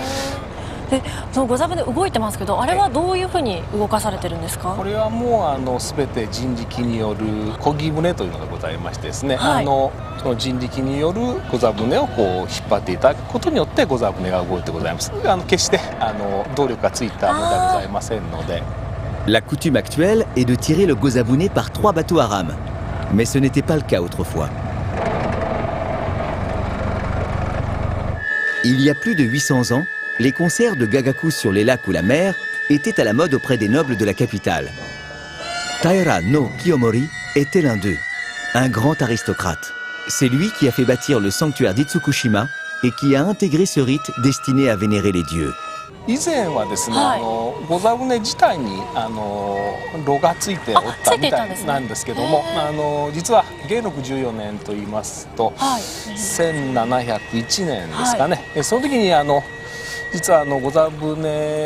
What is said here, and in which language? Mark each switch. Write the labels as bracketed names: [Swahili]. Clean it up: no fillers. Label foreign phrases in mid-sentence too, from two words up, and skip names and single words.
[Japanese] でそのご座船動いてますけど、あれはどういうふうに動かされてるんですか？これはもう全て人力による漕ぎ船というのがございましてですね、その人力によるご座船をこう引っ張っていただくことによってご座船が動いてございます。決して動力がついたものではございませんので。 [French] La coutume actuelle est de tirer le Gozabune par 3 bateaux à rames. Mais ce n'était pas le cas autrefois. Il y a plus de 800 ans, les concerts de gagaku sur les lacs ou la mer étaient à la mode auprès des nobles de la capitale. Taira no Kiyomori était l'un d'eux, un grand aristocrate. C'est lui qui a fait bâtir le sanctuaire d'Itsukushima et qui a intégré ce rite destiné à vénérer les dieux. [Japanese] 以前はですね、ご座船自体に炉がついておったみたいなんですけども、実は元禄14年といいますと、1701年ですかね、その時に実はご座船